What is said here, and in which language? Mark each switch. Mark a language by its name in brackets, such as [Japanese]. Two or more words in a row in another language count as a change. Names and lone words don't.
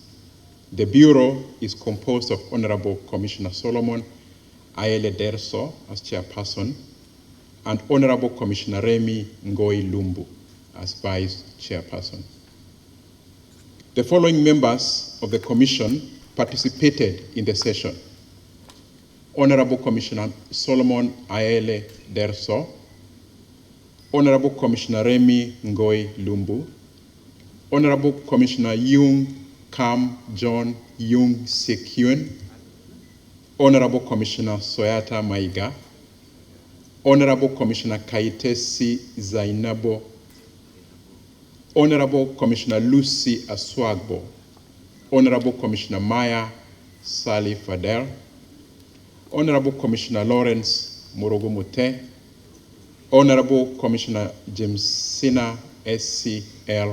[English] The bureau is composed of Honorable Commissioner Solomon Ayele Derso as chairperson and Honorable Commissioner Remi Ngoi Lumbu as vice chairperson. The following members of the Commission participated in the session: Honorable Commissioner Solomon Ayele Derso, Honorable Commissioner Remi Ngoi Lumbu, Honorable Commissioner Yung Kam John Yung Sekyun, Honorable Commissioner Soyata Maiga, Honorable Commissioner Kaitesi Zainabo, Honorable Commissioner Lucy Aswagbo, Honorable Commissioner Maya Sali Fadel, Honorable Commissioner Lawrence Morogumute, Honorable Commissioner Jamesina S.C.L.